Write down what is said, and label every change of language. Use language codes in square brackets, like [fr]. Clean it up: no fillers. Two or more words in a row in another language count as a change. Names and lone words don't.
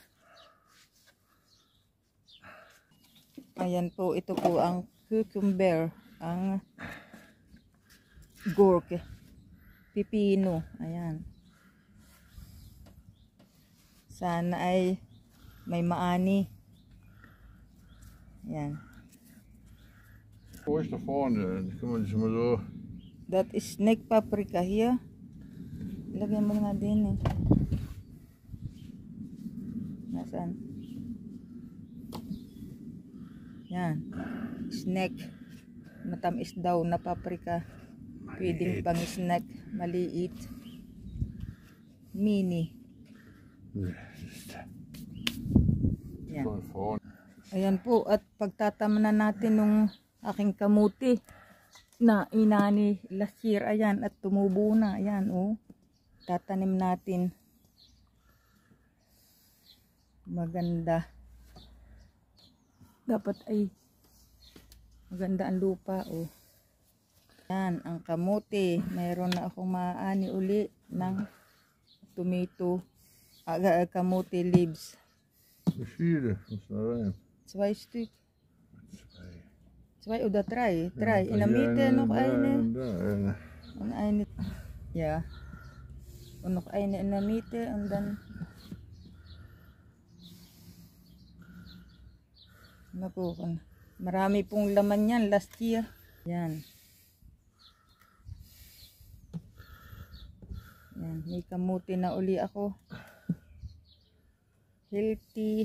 [tl] Ayan po, ito po ang cucumber, ang gourd, pipino. Ayan. Sana ay may maani. Ayan. [de] Wo ist da vorne? Kann man das mal so. [en] That is snake paprika here. [tl] Lagyan mo na din eh. Nasaan? Yan. Snake. Matamis daw na paprika. Pwedeng pang snack. Maliit. Mini. Yan. [de] Von vorne. [tl] Ayan po. At pagtatamanan natin nung aking kamuti na inani [en] last year. [tl] Ayan. At tumubo na. Ayan oh. Tatanim natin. Maganda. Dapat ay maganda ang lupa oh. Yan ang kamote. Mayroon na akong maani uli ng tomato. Kamote leaves. [de] Wie viele? Muss da rein. 2 Stück. Zwei. 2 oder 3. 3. In der Hier Mitte noch da, eine. Da, eine. Und eine. Ja. Und noch eine in der Mitte und dann. [tl] Nakuha. Marami pong laman yan [en] last year. [tl] Yan. Yan. May kamuti na uli ako. Healthy.